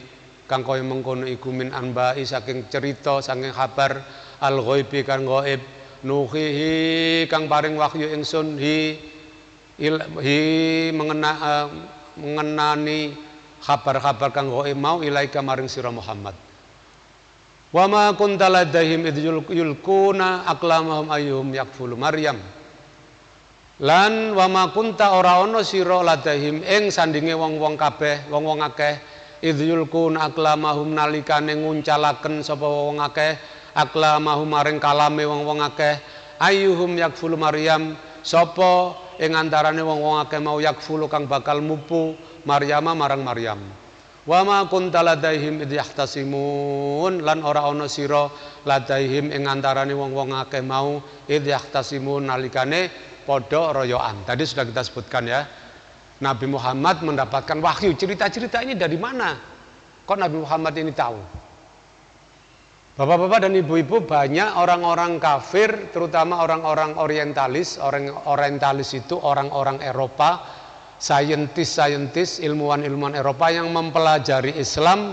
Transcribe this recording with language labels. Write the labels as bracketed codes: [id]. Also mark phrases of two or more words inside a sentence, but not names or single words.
[jv] Kang kaya mengkono iku [ar] من أنباء [jv] saking cerita saking kabar [ar] الغيب [jv] kang ghaib nuhihi kang paring wahyu ingsun mengenani kabar-kabar kang ghaib mau ilaika maring sira Muhammad. [ar] وما كنت لديهم إذ يلقون أقلامهم أيهم يكفل مريم. [jv] Lan [ar] وما كنت [jv] ora ana sira ladaihim ing sandinge wong-wong kabeh, wong-wong akeh [ar] إذ يلقون أقلامهم [jv] nalikane nguncalaken sapa wong akeh aqlamahum maring kalame wong-wong akeh [ar] أيهم يكفل مريم [jv] sapa ing antarane wong-wong akeh mau yakfulu kang bakal mupu Maryama marang Maryam. [ar] وما كنت لديهم إذ يختصمون [jv] lan ora ana sira ladaihim ing antarane wong-wong akeh mau [ar] إذ يختصمون [jv] nalikane padha royoan. [id] Tadi sudah kita sebutkan ya. Nabi Muhammad mendapatkan wahyu. Cerita-cerita ini dari mana? Kok Nabi Muhammad ini tahu? Bapak-bapak dan ibu-ibu, banyak orang-orang kafir, terutama orang-orang orientalis. Orang orientalis itu orang-orang Eropa, saintis-saintis, ilmuwan-ilmuwan Eropa yang mempelajari Islam.